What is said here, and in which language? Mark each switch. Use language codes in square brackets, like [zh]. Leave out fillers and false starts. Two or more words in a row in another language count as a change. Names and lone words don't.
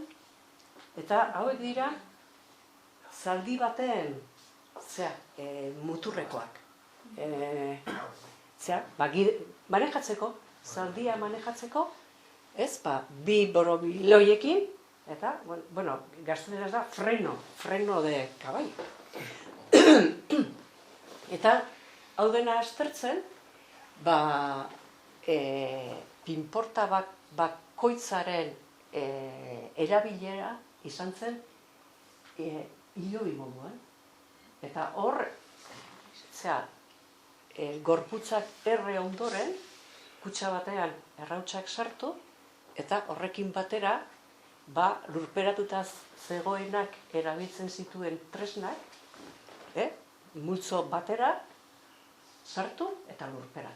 [eu] Eta hauek dira, zaldi baten, muturrekoak. Manejatzeko, zaldia manejatzeko, bi borobiloiekin, eta, gazteneraz da, [es] freno de caballo. [eu] Eta, hau dena aztertzen, pinporta bakoitzaren erabilera izan zen hilobi moduan. Eta hor, gorputzak erre ondoren, kutxa batean errautsak sartu, eta horrekin batera, lurperatuta zegoenak erabiltzen zituen tresnak, multzo batera sartu eta lurperatu.